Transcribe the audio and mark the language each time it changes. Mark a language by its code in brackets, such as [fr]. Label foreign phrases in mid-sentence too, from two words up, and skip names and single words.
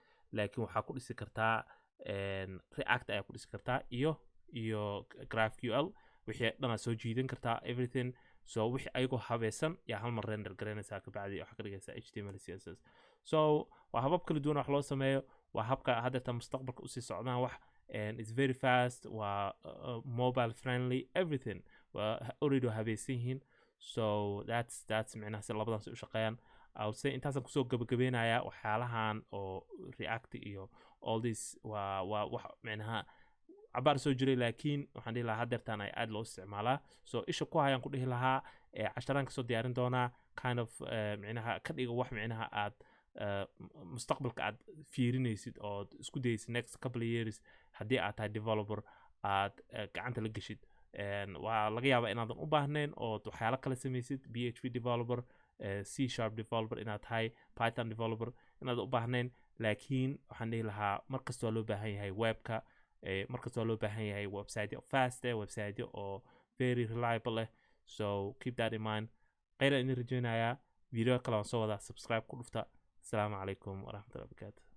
[so] laakiin waxaa ku dhisi kartaa react ayaa ku dhisi kartaa iyo GraphQL wixii dhanaa soo jiidan kartaa everything so wixii ayagoo habaysan yaa hal mar render garanaysaa kabacdi waxaa ka dhigaysaa HTML CSS so waa habab kala duwan wax loo sameeyo waa habka haddeeta mustaqbalka usii socdaan wax [en] and it's very fast [so] waa [en] mobile friendly everything [so] waa already habaysan yihiin [en] so that's [so] micnaha si labadan si u shaqeeyaan [en] I'll say [so] intaasaan kusoo gabagabeynayaa waxyaalahan oo react iyo [en] all this [so] waa wax micnaha cabaar soo jiray laakiin waxaan dhihi lahaa haddeertaan ay aad loo isticmaalaa so isha ku hayaan ku dhihi lahaa casharaan kasoo diyaarin doonaa [en] kind of [so] micnaha ka dhiga wax micnaha aad mustaqbalka aad fiirinaysid oo isku dayaysid [en] next couple of years [so] haddii aad tahay developer aad gacanta la geshid waa laga yaabaa inaadan u baahnayn oo waxyaalo kala samaysid [en] PHP developer C# developer [so] inaad tahay Python developer inaad u baahnayn laakiin waxaan dhihi lahaa markasta waa loo baahan yahay webka markasta waa loo baahan yahay [en] website fast website [so] oo [en] very reliable so keep that in mind [so] khayran idin rajaynayaa video kale waan soo wadaa subscribe ku dhufta [ar] السلام عليكم ورحمة الله وبركاته